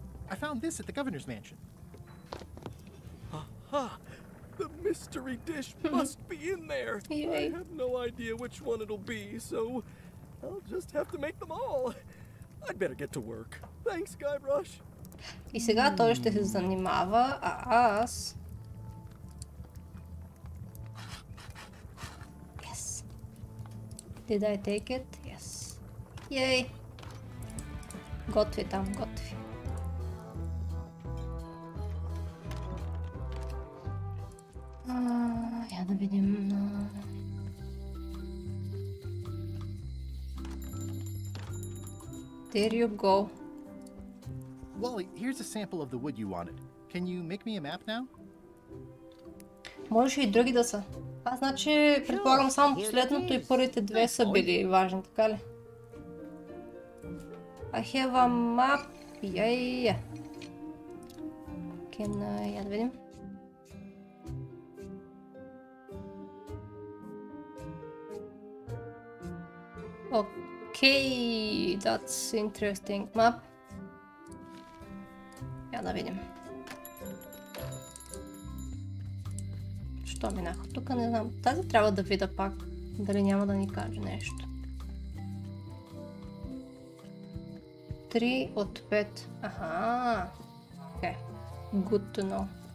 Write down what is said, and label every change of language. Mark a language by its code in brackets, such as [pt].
[en] I found this at the governor's mansion. Aha! The mystery dish must be in there. I have no idea which one it'll be, so I'll just have to make them all. I'd better get to work. Thanks, Guybrush. [bg] И сега той ще се занимава, а аз... [en] Yes. Did I take it? Yes. Yay! [bg] Готви там, готви. Я да видим... [en] There you go. Wally, here's a sample of the wood you wanted. Can you make me a map now? [bg] Може и други да са. А значи предполагам само последното и първите две са били важни, така ли? [en] I have a map. Yeah. [bg] Я да видим. [en] Okay, that's interesting map. [bg] Я да видим. Що минах? Тук не знам. Тази трябва да видя пак. Дали няма да ни каже нещо. 3 от 5. Аха. [en] Okay. Good to know.